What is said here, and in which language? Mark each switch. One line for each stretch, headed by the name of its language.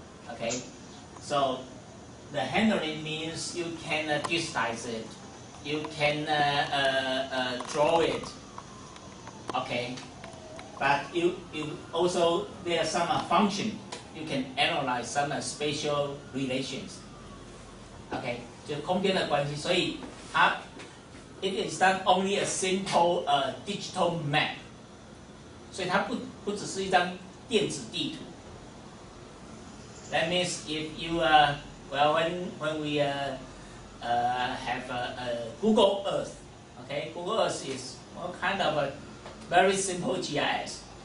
English: Okay, so the handling means you can digitize it, you can draw it. Okay, but you also there are some function you can analyze some spatial relations.
Chinese: Okay, 就空间的关系，所以它。
English: It is not only a simple digital map，
Chinese: 所以它不只是一張電子地圖。
English: That means if you when we have Google Earth, okay, Google Earth is kind of a very simple GIS.